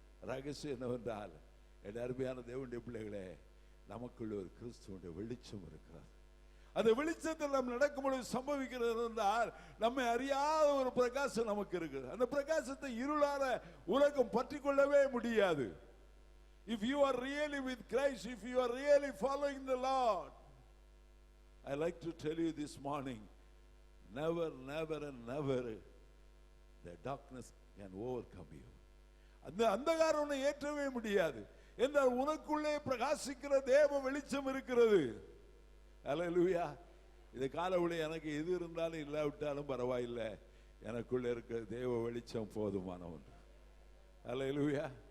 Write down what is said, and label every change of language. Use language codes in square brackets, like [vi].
[ta] ரகசியம் என்னவென்றால், அருமையான தேவனுடைய பிள்ளைகளே, நமக்குள்ள ஒரு கிறிஸ்துவுடைய வெளிச்சம் இருக்கிறது. அந்த வெளிச்சத்தில் நாம் நடக்கும் பொழுது சம்பவிக்கிறது என்றால், நம்மை அறியாத ஒரு பிரகாசம் நமக்கு இருக்குது. அந்த பிரகாசத்தை இருளான உலகம் பற்றி கொள்ளவே முடியாது. [en] If you are really with Christ, if you are really following the Lord, I like to tell you this morning, never, never and never the darkness can overcome you. [ta] அந்த அந்தகாரம் உன்னை ஏற்றவே முடியாது. என்றால் உனக்குள்ளே பிரகாசிக்கிற தேவ வெளிச்சம் இருக்கிறது. அல்லேலூயா. இது காலவழி எனக்கு எது இருந்தாலும் இல்லாவிட்டாலும் பரவாயில்லை, எனக்குள்ள இருக்கிற தேவ வெளிச்சம் போதுமான ஒன்று. அல்லேலூயா.